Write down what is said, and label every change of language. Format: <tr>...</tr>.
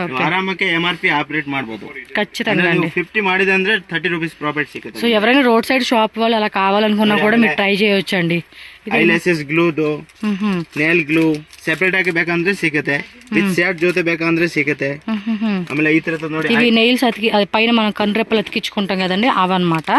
<kn>ಆರಾಮಕ್ಕೆ MRP operate ಮಾಡಬಹುದು.</kn> <te>ఖచ్చితంగా అండి.</te> <kn>50 ಮಾಡಿದೆ ಅಂದ್ರೆ 30 ರೂಪೀಸ್ ಪ್ರಾಫಿಟ್ ಸಿಗುತ್ತೆ.</kn> <te>సో ఎవరైనా రోడ్ సైడ్ షాప్ వాళ్ళు అలా కావాలనుకున్నా కూడా మీరు ట్రై చేయొచ్చు అండి.</te> <kn>ಐಲ್ಯಾಸಸ್ ಗ್ಲೂದು, ನೇಲ್ ಗ್ಲೂ ಸೆಪರೇಟ್ ಆಗಿ ಬೇಕಂದ್ರೆ ಸಿಗುತ್ತೆ. ವಿತ್ ಸೆಟ್ ಜೊತೆ ಬೇಕಂದ್ರೆ ಸಿಗುತ್ತೆ. ಆಮೇಲೆ ಈ ತರ ನೋಡಿ,</kn> <te>ఇవి నెయిల్స్ అతికి పైన మనం కన్రెప్పలు అతికించుకుంటాం కదండి, అవన్నమాట.</te>